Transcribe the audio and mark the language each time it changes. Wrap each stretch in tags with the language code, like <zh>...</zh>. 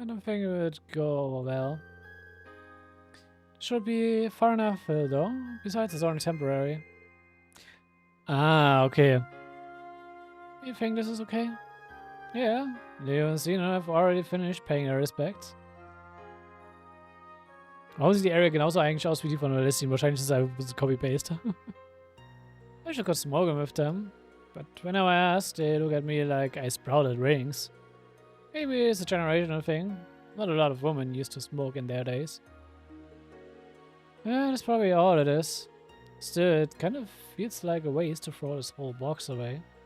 <en>I don't think it would go over well. Should be far enough though. Besides, it's only temporary. Ah, okay. You think this is okay? Yeah. Leo and Cena have already finished paying their respects.</en> <de>Warum sieht die Area genauso eigentlich aus wie die von Alessin? Wahrscheinlich ist es einfach ein bisschen Copy-Paste.</de> <en>I should go smoking with them. But whenever I ask, they look at me like I sprouted rings. Maybe it's a generational thing. Not a lot of women used to smoke in their days. Yeah, that's probably all it is. Still, it kind of feels like a waste to throw this whole box away.</en>